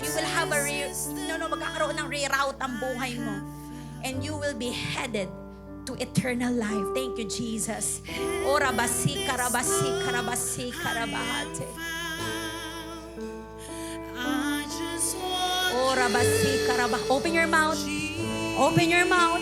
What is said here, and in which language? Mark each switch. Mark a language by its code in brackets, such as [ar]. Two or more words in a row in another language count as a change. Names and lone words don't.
[en] You will have [tl] magkakaroon ng reroute ang buhay mo. [en] And you will be headed to eternal life. Thank you, Jesus. O rabasi, karabasi, karabasi, karabahate. O rabasi, karabah. Open your mouth. Open your mouth.